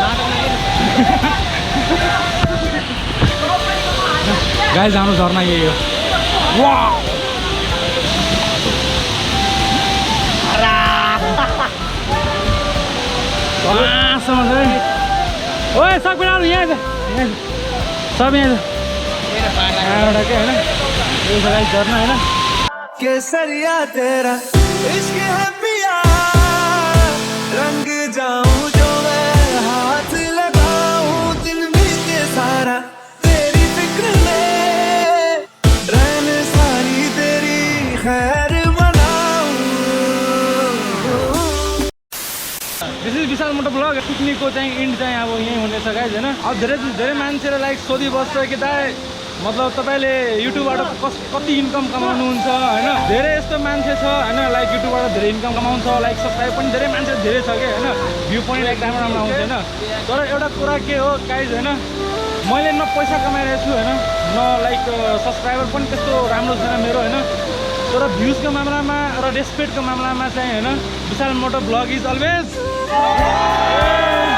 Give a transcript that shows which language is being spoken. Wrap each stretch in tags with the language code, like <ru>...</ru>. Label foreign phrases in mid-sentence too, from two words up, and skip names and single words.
<ne>गाइज हाम्रो झर्ना यही हो वा ओए सब यहाँ यहाँ सब यहाँ यहाँबाट के होइन यो गाइज झर्ना होइन</ne> <hi>केसरिया तेरा इश्क है पिया रंग जाऊं जो मैं हाथ लगाऊं दिन बीते सारा तेरी फिक्र में रहने सारी तेरी खैर मनाऊं</hi> <en>this is</en> <ne>विशाल मोटो ब्लग पिकनिकको चाहिँ इन्ड चाहिँ अब यहीँ हुनेछ गाइज होइन अब धेरै मान्छेले लाइक सोधिबस्छ कि दाइ मतलब तपाईँले युट्युबबाट कति इन्कम कमाउनुहुन्छ होइन धेरै यस्तो मान्छे छ होइन लाइक युट्युबबाट धेरै इन्कम कमाउँछ</ne> <en>like subscribe</en> <ne>पनि धेरै मान्छे धेरै छ कि होइन भ्यू पनि लाइक राम्रो आउँछ होइन तर एउटा कुरा के हो गाइज होइन मैले न पैसा कमाइरहेको छु होइन न</ne> <en>like subscriber</en> <ne>पनि त्यस्तो राम्रो छैन मेरो होइन तर भ्युजको मामलामा र रेस्पेक्टको मामलामा चाहिँ होइन विशाल मोटो ब्लग</ne> <en>is always</en>